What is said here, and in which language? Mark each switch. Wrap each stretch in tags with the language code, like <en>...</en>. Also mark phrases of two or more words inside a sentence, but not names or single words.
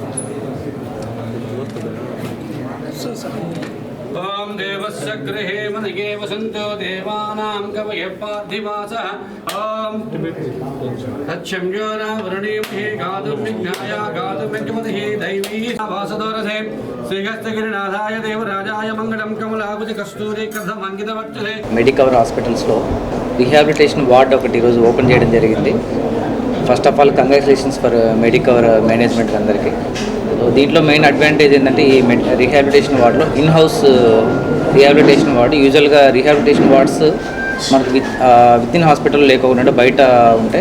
<sa>ओम देवस्य गृहे मनये वसन्तो देवानां कवये पार्थिवासः ओम तच्छम्योरावरणीमहे गातुमिज्ञाय गातुमिज्ञमतिः दैवी वासदोरसे श्रीहस्तगिरिनाथाय देवराजाय मंगलम कमलाभुज कस्तूरी कथमंकितवक्षसे</sa> <te>మెడికవర్ హాస్పిటల్స్లో</te> <en>rehabilitation ward</en> <te>ఒకటి ఈరోజు ఓపెన్ చేయడం జరిగింది.</te> <en>first of all congratulations for Medicover management అందరికీ. దీంట్లో main advantage ఏంటంటే ఈ రీహాబిలిటేషన్ వార్డులో in house rehabilitation ward యూజువల్గా రీహాబిలిటేషన్ వార్డ్స్ మనకు within hospital లేకుండా బయట ఉంటాయి.</en>